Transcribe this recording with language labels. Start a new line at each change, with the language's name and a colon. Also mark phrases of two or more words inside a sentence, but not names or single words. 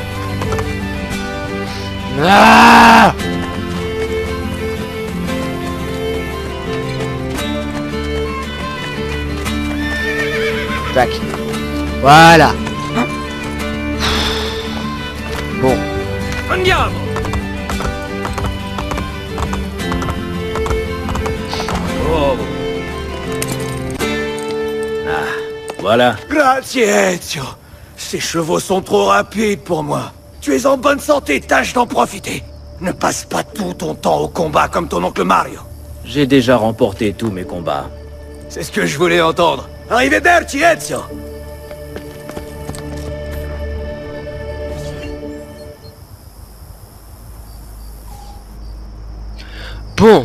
French: Ah! Tac. Voilà. Bon.
Italian: Andiamo! Oh.
French: Ah, voilà.
Italian: Grazie, Ezio.
French: Ces chevaux sont trop rapides pour moi. Tu es en bonne santé, tâche d'en profiter. Ne passe pas tout ton temps au combat comme ton oncle Mario. J'ai déjà remporté tous mes combats. C'est ce que je voulais entendre.
Italian: Arrivederci, Ezio.
French: Bon.